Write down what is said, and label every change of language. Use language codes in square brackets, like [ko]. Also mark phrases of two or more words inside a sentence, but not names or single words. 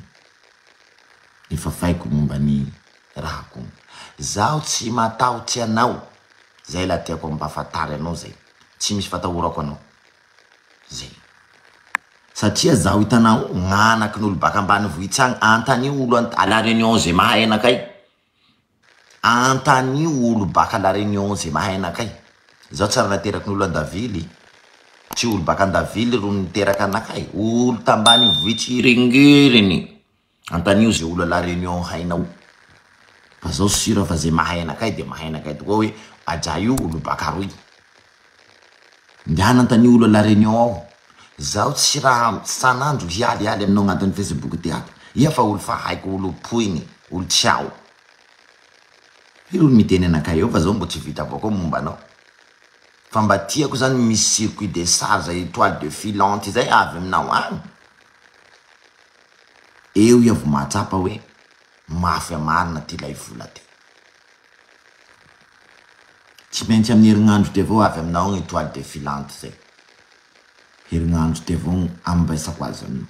[mg] Nifafaiko momba ny rahako. Zaho tsy matahotsy anao. Zay la tiako ampafatary anao zay. Tsy misy fatahorako anao. Zay. Satria zaho hitanao gn'anaky n'olo baka ambany vohitsy agny antany olo à la réunion zay mahay anakay. Antany olo baka la réunion zay mahay anakay. Zaho tsara nateraky n'olo Andavily. Tsy olo baka Andavily ro niteraky anakay. Olo tambany vohitsy iringiriny. Antany io zay olo la réunion hainao. Fa zaho sira fa zay mahay anakay de mahay anakay tokoa hoe aja io olo baka roy. Ndiana antany olo la réunion ao. Zaho tsy raha sanandro hialy aminao agnatin'ny Facebook ty ato. Ia fa olo fa haiko olo poigny, olo tsiao. Olo miteny anakay eo fa zaho mbo tsy vita avao koa momba anao. Fa mba tiako zany misy [fr] circuit de charge étoile de filante [mg] zay avy aminao agny. Eo ia vo mahatsapa hoe mafy marina ty lay vola ty. Tsy maintsy amin'ny herignandro ty avao avy aminao agny [fr] étoile de filante [mg] zay. Herignandro ty avao ambaisako azy aminao.